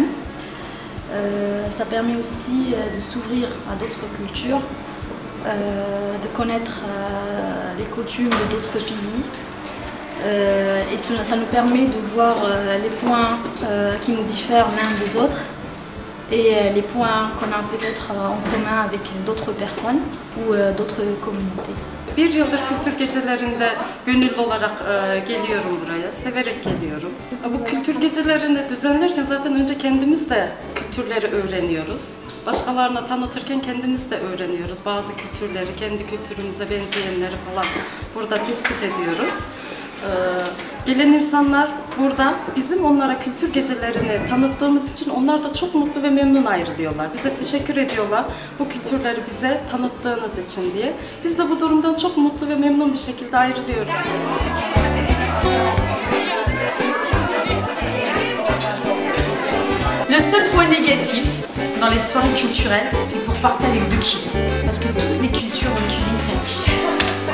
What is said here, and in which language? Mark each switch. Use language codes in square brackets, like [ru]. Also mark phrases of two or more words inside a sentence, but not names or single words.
[fr] Ça permet aussi de s'ouvrir à d'autres cultures, de connaître les coutumes d'autres pays. Et ça nous permet de voir les points qui nous diffèrent l'un des autres et les points qu'on a peut-être en commun avec d'autres personnes ou d'autres communautés. [tr] Bir yıldır kültür gecelerinde gönüllü olarak geliyorum buraya, severek geliyorum. Bu kültür gecelerini düzenlerken zaten önce kendimiz de kültürleri öğreniyoruz. Başkalarına tanıtırken kendimiz de öğreniyoruz. Bazı kültürleri, kendi kültürümüze benzeyenleri falan burada tespit ediyoruz. Gelen insanlar buradan bizim onlara kültür gecelerini tanıttığımız için onlar da çok mutlu ve memnun ayrılıyorlar. Bize teşekkür ediyorlar bu kültürleri bize tanıttığınız için diye. Biz de bu durumdan çok mutlu ve memnun bir şekilde ayrılıyoruz. [fr] Le seul point négatif dans les soirées culturelles, c'est pour partir avec 2 kilos. Parce que toutes les cultures ont une cuisine très riche.